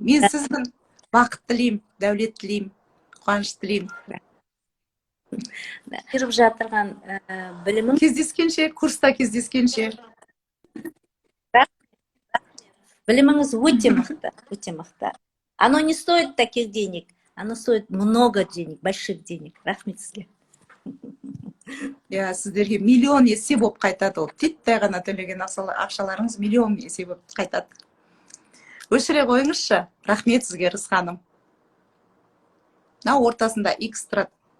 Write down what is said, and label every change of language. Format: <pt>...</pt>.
<kk>Мен сіздің бақыт тілеймін, дәулет тілеймін, қуаныш тілеймін. Беріп жатырған білімім. Кездескенше, курста кездескенше. Біліміңіз өте мықты, өте мықты.</kk> <ru>Оно не стоит таких денег. Оно стоит много денег, больших денег.</ru> <kk>Рахмет сізге. Сіздерге миллион есе болып қайтады ол. Титтай ғана төлеген ақшаларыңыз миллион есе болып қайтады. Өшіре қойыңызшы. Рахмет сізге, Рыз ханым. Ортасында X тұрады.</kk>